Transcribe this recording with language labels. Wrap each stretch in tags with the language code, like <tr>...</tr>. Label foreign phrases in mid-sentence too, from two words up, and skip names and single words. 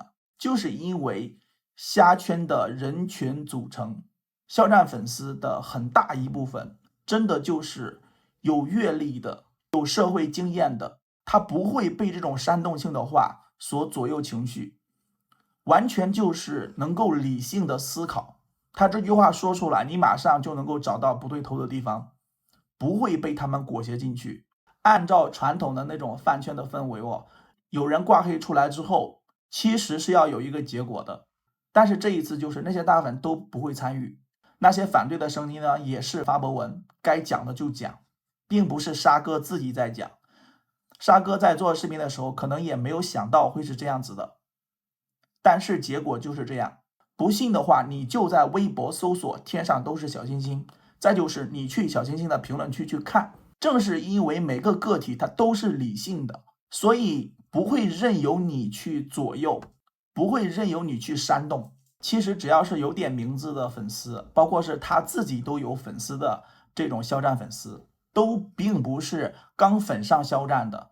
<zh>就是因為蝦圈的人群組成，肖戰粉絲的很大一部分真的就是有閱歷的、有社會經驗的，他不會被這種煽動性的話所左右情緒，完全就是能夠理性的思考。他這句話說出來，你馬上就能夠找到不對頭的地方，不會被他們裹挾進去。按照傳統的那種飯圈的氛圍有人掛黑出來之後，其實是要有一個結果的。但是這一次就是那些大粉都不會參與，那些反对的聲音呢，也是發博文，該講的就講，並不是沙哥自己在講。沙哥在做視頻的時候，可能也沒有想到會是這樣子的，但是結果就是這樣。不信的話，你就在微博搜索天上都是小星星，再就是你去小星星的評論區去看。正是因為每個個體它都是理性的，所以不會任由你去左右，不會任由你去煽動。其實只要是有點名字的粉絲，包括是他自己都有粉絲的這種肖戰粉絲，都並不是剛粉上肖戰的。</zh>